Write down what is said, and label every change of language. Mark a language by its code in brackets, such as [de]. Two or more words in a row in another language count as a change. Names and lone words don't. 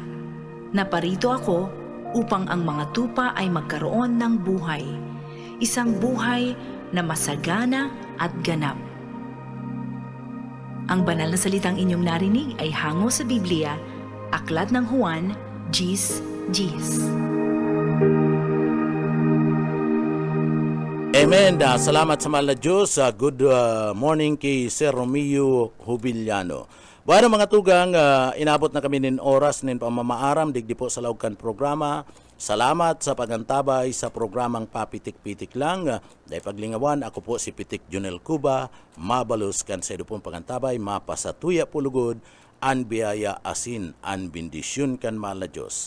[tl] Naparito ako upang ang mga tupa ay magkaroon ng buhay, isang buhay na masagana at ganap. Ang banal na salitang inyong narinig ay hango sa Biblia, Aklat ng Juan, Gis. Amen. Salamat sa mahal na Diyos. [en] Good morning kay Sir Romeo Jubiliano. [bik] Bueno mga tugang, inabot na kami nin oras nin pamamaaram digdi po sa laugkan programa. [tl] Salamat sa pagantabay sa programang Papitik-Pitik Lang. [bik] Dahil paglingawan, ako po si Pitik Jonel Cuba. Mabalos kan sa pong pagantabay, mapasatuya pulugod, an biyaya asin, an bendisyon kan mahal na Diyos.